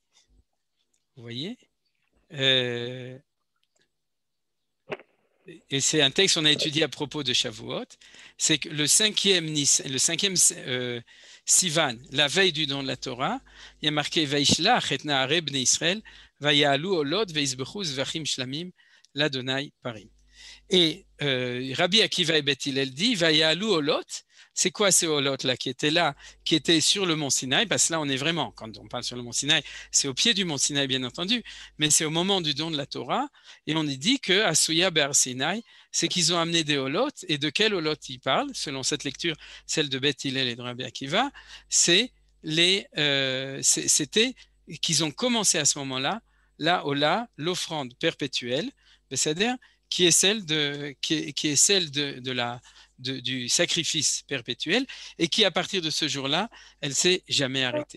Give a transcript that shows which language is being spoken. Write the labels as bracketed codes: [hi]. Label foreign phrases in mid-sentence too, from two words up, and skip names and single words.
[fr] Vous voyez? Et c'est un texte qu'on a étudié à propos de Shavuot. C'est que le cinquième Sivan, la veille du don de la Torah, il y a marqué [he] וישלח את נערי בני ישראל, ויעלו עולות ויזבחו זבחים שלמים לה' פרים. [fr] Et Rabbi Akiva et Beth Hillel dit [he] ויעלו עולות. [fr] C'est quoi ces olot-là qui étaient sur le mont Sinaï? Parce que là, on est vraiment, quand on parle sur le mont Sinaï, c'est au pied du mont Sinaï, bien entendu, mais c'est au moment du don de la Torah. Et on y dit que [he] עשויה בהר סיני, [fr] c'est qu'ils ont amené des olot. Et de quel olot ils parlent? Selon cette lecture, celle de Beth Hillel et de Rabbi Akiva, c'était qu'ils ont commencé à ce moment-là, l'offrande perpétuelle, c'est-à-dire qui est celle du sacrifice perpétuel et qui, à partir de ce jour-là, elle ne s'est jamais arrêtée.